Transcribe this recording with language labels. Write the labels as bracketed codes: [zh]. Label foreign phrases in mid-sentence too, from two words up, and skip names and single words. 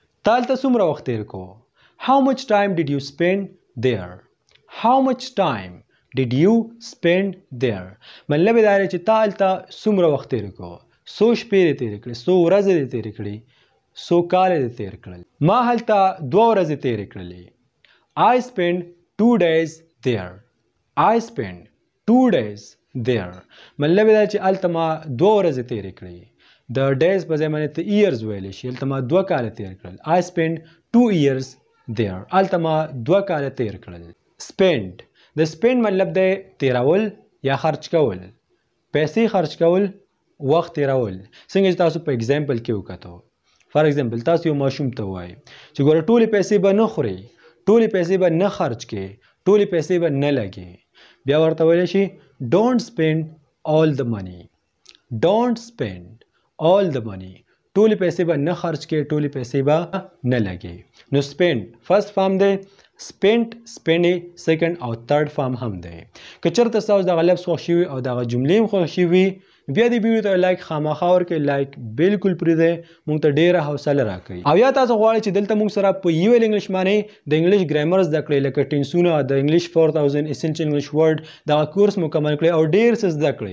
[ps] تا هلته څومره وخت تیر کو. [en] How much time did you spend there? How much time did you spend there? [ps] مطلب دا دی چې تا هلته څومره وخت تیر کو. څو شپې دې تیرې کړې، څو ورځې دې تیرې کړې، څو کاله دې تیر کړل. ما هلته 2 ورځې تیرې کړلې. [en] I spent 2 days there. I spent 2 days there. [ps] مطلب دا چې هلته ما 2 ورځې تیرې کړې. د days په ځای باندې ته years ویلی شي. هلته ما 2 کاله تیر کړل. [en] I spent 2 years there. [ps] هلته ما 2 کاله تیر کړل. spend د spend مطلب دی تیرول یا خرچ کول. پیسې خرچ کول، وخت تیرول. څنګه چې تاسو په اگزامپل کې وکتو. [en] for example [ps] تاسو یو ماشوم ته وایي چې ګوره ټولې پیسې به نه خوري، ټولې پیسې به نه خرچ کړي، ټولې پیسې به نه لګي. بیا ورته ویلی شي [en] don't spend all the money. Don't spend all the money. [ps] ټولې پیسې به نه خرچ کړي، ټولې پیسې به نه لګي. نو spend [en] first form [ps] دی، [en] spent spend second [ps] او [en] third form [ps] هم دی. که چېرته ستاسو دغه لفظ خوښ شوي او دغه جملې هم خوښ شوي بیا دې ویډیو ته لایک خامخا ورکړئ. لایک بالکل پرېږدئ، موږ ته ډېره حوصله راکوي. او یا تاسو غواړئ چې دلته موږ سره په UL انګلیش باندې د [en] English grammar [ps] زده کړئ، لکه ټینسونه، د انګلیش 4000 [en] essential English word [ps] دغه کورس مکمل کړئ او ډېر څه زده کړئ.